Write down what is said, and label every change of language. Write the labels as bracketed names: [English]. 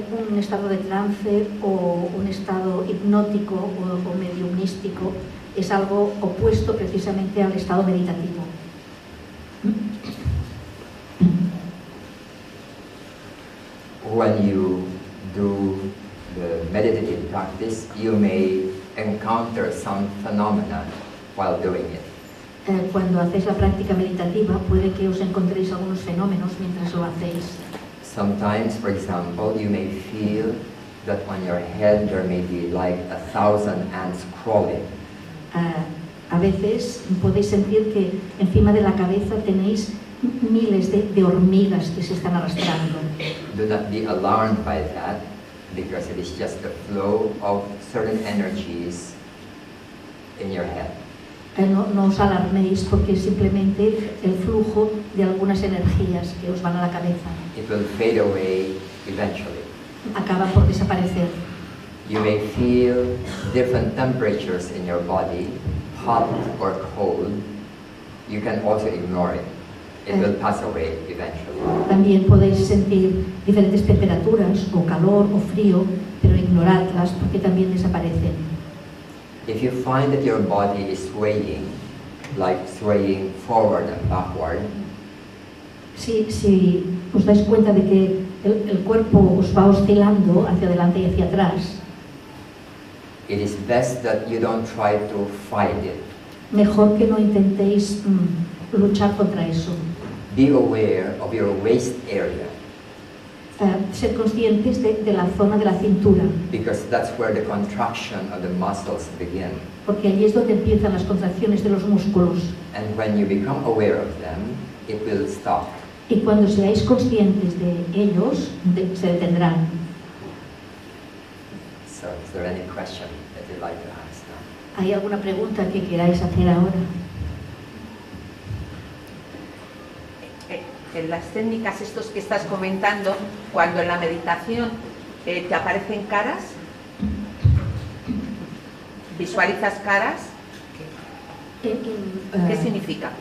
[Spanish] Un estado de trance o un estado hipnótico o mediumístico es algo opuesto precisamente al estado meditativo. [English] When you do the meditative practice, you may encounter some phenomena while doing it. [Spanish] Cuando hacéis la práctica meditativa puede que os encontréis algunos fenómenos mientras lo hacéis. [English] Sometimes, for example, you may feel that on your head there may be like 1,000 ants crawling. [Spanish] A veces podéis sentir que encima de la cabeza tenéis miles de hormigas que se están arrastrando. [English] Do not be alarmed by that, because it is just the flow of certain energies in your head. [Spanish] No os alarméis porque es simplemente el flujo de algunas energías que os van a la cabeza. [English] It will fade away eventually. [Spanish] Acaban por desaparecer. [English] You may feel different temperatures in your body, hot or cold. You can also ignore it. It will pass away eventually. [Spanish] También podéis sentir diferentes temperaturas, o calor o frío, pero ignoradlas porque también desaparecen. [English] If you find that your body is swaying, like swaying forward and backward, [Spanish] si os dais cuenta de que el cuerpo os va oscilando hacia adelante y hacia atrás, [English] it is best that you don't try to fight it. [Spanish] Mejor que no intentéis luchar contra eso. [English] Be aware of your waist area. [Spanish] Ser conscientes de la zona de la cintura. [English] Because that's where the contraction of the muscles begin. [Spanish] Porque allí es donde empiezan las contracciones de los músculos. [English] And when you become aware of them, it will stop. [Spanish] Y cuando seáis conscientes de ellos, se detendrán. [English] So, is there any question that you'd like to ask now? [Spanish] ¿Hay alguna pregunta que queráis hacer ahora? En las técnicas estos que estás comentando, cuando en la meditación te aparecen caras, visualizas caras, ¿qué significa?